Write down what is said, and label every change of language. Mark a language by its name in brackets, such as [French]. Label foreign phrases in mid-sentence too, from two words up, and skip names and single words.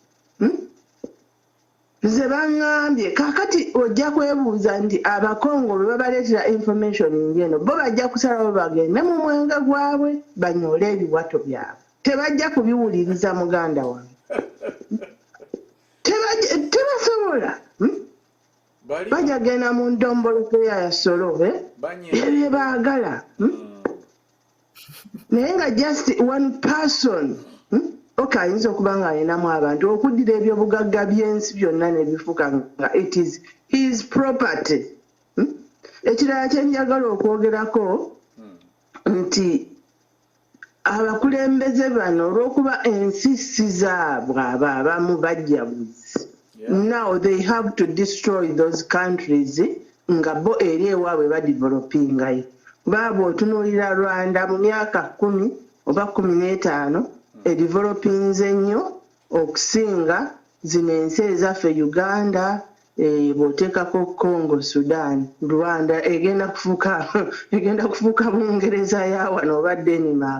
[Ganda] Nze baŋŋambye kaakati ojja kwebuuza nti abakongo bwe babaleetera information ng'eno bo bajja kusalawo bagende mu mwenge gwabwe banyoole ebiwato byabwe. Tebajja kubiwuliriza muganda wange. Tebasobola. Bajja genda mu ndomboloke ya solo ebyo baagala. Naye nga [English] just one person [Ganda] ayinza okuba ng'alinamu abantu okuddira ebyobugagga by'ensi byonna ne bifuuka nga [English] it is his property. [Ganda] Ekirala kye njagala okwogerako nti abakulembeze bano olw'okuba ensi si zaabwe abamu bajjabuzi. [English] Now they have to destroy those countries [Ganda] nga bo eri ewaabwe badevelopingayo. Baaba otunuulira Rwanda mu myaka 10 oba 15 edevelopinze nnyo okusinga zino ensi ezaffe Uganda, bw'oteekako Congo, Sudan, Rwanda egenda kufuuka Bungereza ya wano oba Denmark.